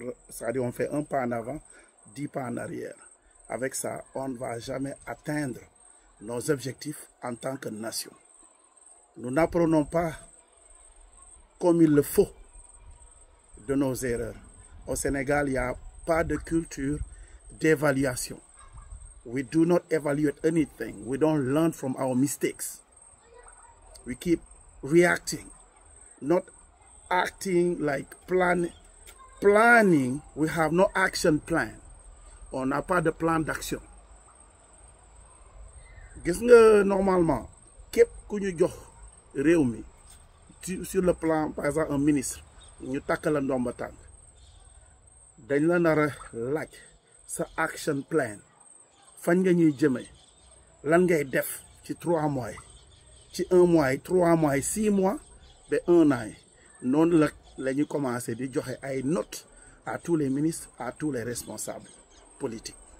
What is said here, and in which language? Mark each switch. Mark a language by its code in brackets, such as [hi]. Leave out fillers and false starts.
[fr] C'est-à-dire on fait un pas en avant, 10 pas en arrière. Avec ça, on ne va jamais atteindre nos objectifs en tant que nation. Nous n'apprenons pas comme il le faut de nos erreurs. Au Sénégal, il n'y a pas de culture d'évaluation. [en] We do not evaluate anything. We don't learn from our mistakes. We keep reacting, not acting like planning. We have no action plan. [fr] On n'a pas de plan d'action. [wo] Gis nga normalement képp ku ñu jox réew mi [fr] sur le plan par exemple un ministre [wo] ñu takk la ndomba tànk dañ la nar a laaj sa action plan fañ nga ñuy jëmee lan ngay def ci 3 mois ci 1 mois 3 mois 6 mois ba 1 an noonu la ñu commencé di joxe ay notes [fr] à tous les ministres, à tous les responsables politiques.